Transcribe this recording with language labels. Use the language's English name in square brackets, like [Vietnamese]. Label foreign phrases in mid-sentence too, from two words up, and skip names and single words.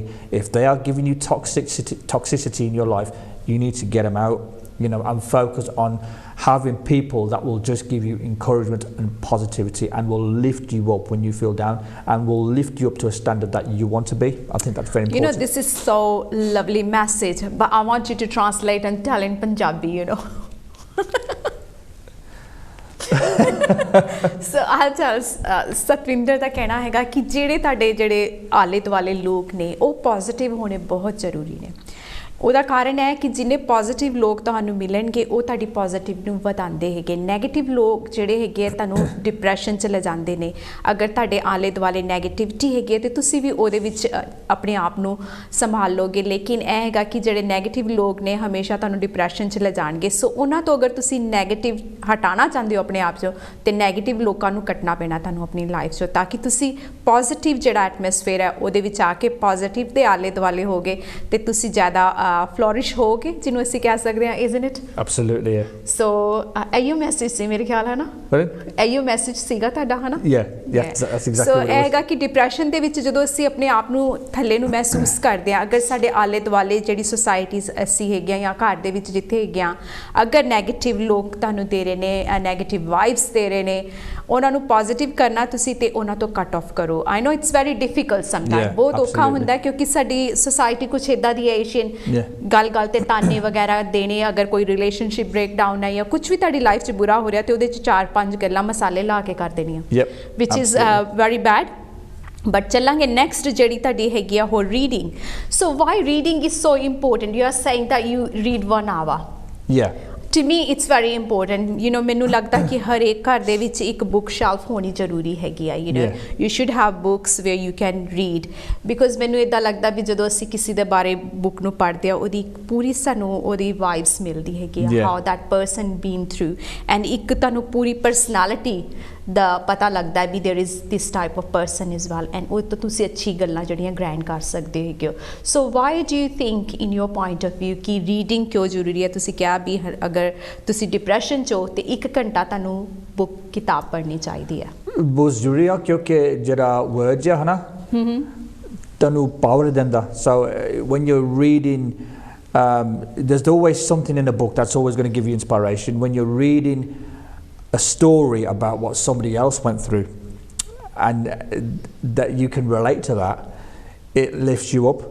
[English] If they are giving you toxicity in your life, you need to get them out, you know, and focus on having people that will just give you encouragement and positivity and will lift you up when you feel down and will lift you up to a standard that you want to be. I think that's very important. You know, this is so lovely message, but I want you to translate and tell in Punjabi, you know. So I'll tell [Punjabi] सतविंदर ਦਾ ਕਹਿਣਾ ਹੈਗਾ ਕਿ ਜਿਹੜੇ ਤੁਹਾਡੇ ਜਿਹੜੇ ਆਲੇ ਦੁਆਲੇ ਲੋਕ ਨੇ ਉਹ ਪੋਜ਼ਿਟਿਵ ਹੋਣੇ ਬਹੁਤ ਜ਼ਰੂਰੀ ਨੇ। ਉਹਦਾ ਕਾਰਨ ਹੈ ਕਿ ਜਿੰਨੇ ਪੋਜ਼ਿਟਿਵ ਲੋਕ ਤੁਹਾਨੂੰ ਮਿਲਣਗੇ ਉਹ ਤੁਹਾਡੀ ਪੋਜ਼ਿਟਿਵ ਨੂੰ ਵਧਾਉਂਦੇ ਹੈਗੇ। ਨੈਗੇਟਿਵ ਲੋਕ ਜਿਹੜੇ ਹੈਗੇ ਤੁਹਾਨੂੰ ਡਿਪਰੈਸ਼ਨ 'ਚ ਲੈ ਜਾਂਦੇ ਨੇ। ਅਗਰ ਤੁਹਾਡੇ ਆਲੇ ਦੁਆਲੇ ਨੈਗੇਟਿਵਿਟੀ ਹੈਗੀ ਹੈ ਤਾਂ ਤੁਸੀਂ ਵੀ ਉਹਦੇ ਵਿੱਚ ਆਪਣੇ ਆਪ ਨੂੰ ਸੰਭਾਲ ਲਓਗੇ। ਲੇਕਿਨ ਇਹ ਹੈਗਾ ਕਿ ਜਿਹੜੇ ਨੈਗੇਟਿਵ ਲੋਕ ਨੇ ਹਮੇਸ਼ਾ ਤੁਹਾਨੂੰ ਡਿਪਰੈਸ਼ਨ 'ਚ ਲੈ ਜਾਣਗੇ। ਸੋ ਉਹਨਾਂ ਤੋਂ ਅਗਰ ਤੁਸੀਂ ਨੈਗੇਟਿਵ ਹਟਾਉਣਾ ਚਾਹੁੰਦੇ ਹੋ ਆਪਣੇ ਆਪ 'ਚੋਂ ਤੇ ਨੈਗੇਟਿਵ ਲੋਕਾਂ ਨੂੰ ਕੱਟਣਾ ਪੈਣਾ ਤੁਹਾਨੂੰ ਆਪਣੀ ਲਾਈਫ 'ਚੋਂ, ਤਾਂ ਕਿ ਤੁਸੀਂ ਪੋਜ਼ਿਟਿਵ ਜਿਹੜਾ ਐਟਮੋਸਫੇਅਰ ਹੈ ਉਹਦੇ ਵਿੱਚ ਆ ਕੇ ਪੋਜ਼ਿਟਿਵ ਦੇ ਆਲੇ ਦੁਆਲੇ ਹੋਗੇ ਤੇ ਤੁਸੀਂ ਜ਼ਿਆਦਾ flourish ਹੋਗੇ, ਜਿਹਨੂੰ ਅਸੀਂ ਕਹਿ ਸਕਦੇ ਹਾਂ, [English] isn't it? Absolutely, yeah. [Punjabi] So ਇਹੋ ਮੈਸੇਜ ਸੀ ਮੇਰੇ ਖਿਆਲ ਹੈ ਨਾ, ਇਹੋ ਮੈਸੇਜ ਸੀਗਾ ਤੁਹਾਡਾ ਹੈ ਨਾ? [English] Yeah, that's exactly so what it was. [Punjabi] ਇਹ ਹੈਗਾ ਕਿ ਡਿਪਰੈਸ਼ਨ ਦੇ ਵਿੱਚ ਜਦੋਂ ਅਸੀਂ ਆਪਣੇ ਆਪ ਨੂੰ ਥੱਲੇ ਨੂੰ ਮਹਿਸੂਸ ਕਰਦੇ ਹਾਂ, ਅਗਰ ਸਾਡੇ ਆਲੇ ਦੁਆਲੇ ਜਿਹੜੀ ਸੁਸਾਇਟੀਜ਼ ਅਸੀਂ ਹੈਗੀਆਂ ਜਾਂ ਘਰ ਦੇ ਵਿੱਚ ਜਿੱਥੇ ਹੈਗੀਆਂ, ਅਗਰ ਨੈਗੇਟਿਵ ਲੋਕ ਤੁਹਾਨੂੰ ਦੇ ਰਹੇ ਨੇ, [English] negative vibes [Punjabi] ਦੇ ਰਹੇ ਨੇ, ਉਹਨਾਂ ਨੂੰ ਪੋਜ਼ਿਟਿਵ ਕਰਨਾ ਤੁਸੀਂ ਤੇ ਉਹਨਾਂ ਤੋਂ [English] cut off [Punjabi] ਕਰੋ। [English] I know it's very difficult sometime, [Punjabi] ਬਹੁਤ ਔਖਾ ਹੁੰਦਾ ਕਿਉਂਕਿ ਸਾਡੀ ਸੁਸਾਇਟੀ ਕੁਛ ਇੱਦਾਂ ਦੀ ਹੈ ਏਸ਼ੀਅਨ, ਗੱਲ ਗੱਲ ਤੇ ਤਾਨੇ ਵਗੈਰਾ ਦੇਣੇ। ਅਗਰ ਕੋਈ [English] relationship break down [Punjabi] ਹੈ ਜਾਂ ਕੁਛ ਵੀ ਤੁਹਾਡੀ ਲਾਈਫ 'ਚ ਬੁਰਾ ਹੋ ਰਿਹਾ ਤੇ ਉਹਦੇ 'ਚ 4-5 ਗੱਲਾਂ ਮਸਾਲੇ ਲਾ ਕੇ ਕਰ ਦੇਣੀਆਂ, [English] which is very bad. [Punjabi] ਬਟ ਚੱਲਾਂਗੇ ਨੈਕਸਟ ਜਿਹੜੀ ਤੁਹਾਡੀ ਹੈਗੀ ਆ ਹੋਰ ਰੀਡਿੰਗ। [English] So why reading is so important? You are saying that you read 1 hour। To me it's very important, you know, [Punjabi] ਮੈਨੂੰ ਲੱਗਦਾ ਕਿ ਹਰ ਇੱਕ ਘਰ ਦੇ ਵਿੱਚ ਇੱਕ [English] book shelf [Punjabi] ਹੋਣੀ ਜ਼ਰੂਰੀ ਹੈਗੀ ਆ। [English] you know, you should have books where you can read, because [Punjabi] ਮੈਨੂੰ ਇੱਦਾਂ ਲੱਗਦਾ ਵੀ ਜਦੋਂ ਅਸੀਂ ਕਿਸੇ ਦੇ ਬਾਰੇ ਬੁੱਕ ਨੂੰ ਪੜ੍ਹਦੇ ਆ ਉਹਦੀ ਪੂਰੀ ਸਾਨੂੰ ਉਹਦੀ ਵਾਈਬਸ ਮਿਲਦੀ ਹੈਗੀ ਆ, [English] how that person been through, and [Punjabi] ਇੱਕ ਤੁਹਾਨੂੰ ਪੂਰੀ ਪਰਸਨੈਲਿਟੀ ਦਾ ਪਤਾ ਲੱਗਦਾ ਵੀ [English] there is this type of person as well, and [Punjabi] ਉਹ ਤੋਂ ਤੁਸੀਂ ਅੱਛੀ ਗੱਲਾਂ ਜਿਹੜੀਆਂ ਗ੍ਰੈਂਡ ਕਰ ਸਕਦੇ ਹੈਗੇ ਹੋ। [English] so why do you think in your point of view [Punjabi] ਕਿ ਰੀਡਿੰਗ ਕਿਉਂ ਜ਼ਰੂਰੀ ਹੈ? ਤੁਸੀਂ ਕਿਹਾ ਵੀ ਅਗਰ ਤੁਸੀਂ ਡਿਪਰੈਸ਼ਨ 'ਚ ਹੋ ਤੇ 1 ਘੰਟਾ ਤੁਹਾਨੂੰ ਬੁੱਕ ਕਿਤਾਬ ਪੜ੍ਹਨੀ ਚਾਹੀਦੀ ਹੈ। ਬਹੁਤ ਜ਼ਰੂਰੀ ਆ ਕਿਉਂਕਿ ਜਿਹੜਾ ਵਰਡ ਹੈ ਨਾ ਤੁਹਾਨੂੰ ਪਾਵਰ ਦਿੰਦਾ। [English] so when you're reading there's always something in a book that's always going to give you inspiration. When you're reading a story about what somebody else went through and that you can relate to that, it lifts you up.